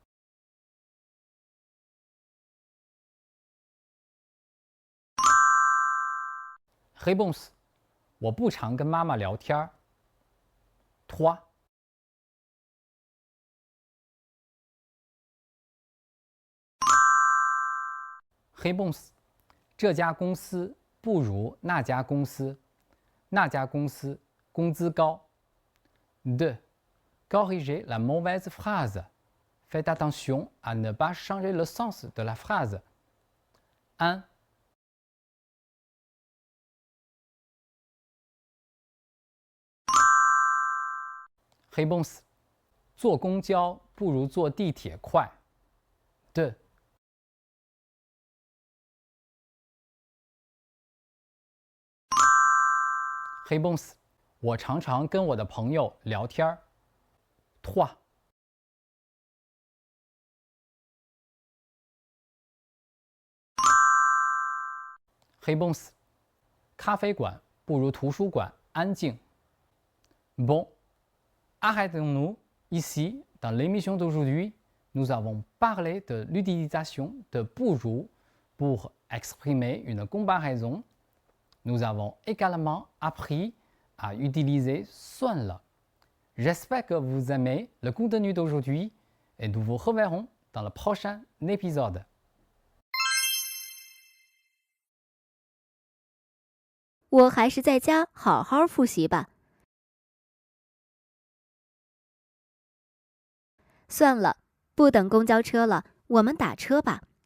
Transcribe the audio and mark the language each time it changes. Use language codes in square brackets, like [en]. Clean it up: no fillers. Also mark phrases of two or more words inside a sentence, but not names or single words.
[zh] Réponse 我不常跟妈妈聊天。3. Réponse 这家公司不如那家公司，那家公司工资高。2. [fr] Corrigez la mauvaise phrase. Faites attention à ne pas changer le sens de la phrase. [zh] 1. Réponse 坐公交不如坐地铁快。2. Réponse 我常常跟我的朋友聊天。3. Réponse 咖啡馆不如图书馆安静。 [fr] Bon, arrêtons-nous ici. Dans l'émission d'aujourd'hui, nous avons parlé de l'utilisation de 不如 pour exprimer une comparaison. Nous avons également appris à utiliser 算了. J'espère que vous aimez le contenu d'aujourd'hui et nous vous reverrons dans le prochain épisode. [zh] 我还是在家好好复习吧。算了，不等公交车了，我们打车吧。